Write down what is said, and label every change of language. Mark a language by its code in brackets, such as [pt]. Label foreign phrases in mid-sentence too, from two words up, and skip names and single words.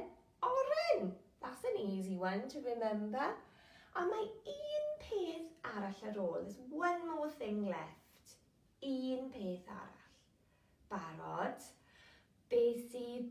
[cy] Oren. [en] That's an easy one to remember. [cy] A mae un peth arall ar ôl. [en] There's one more thing left. [cy] Un peth arall. Barod. Beth sydd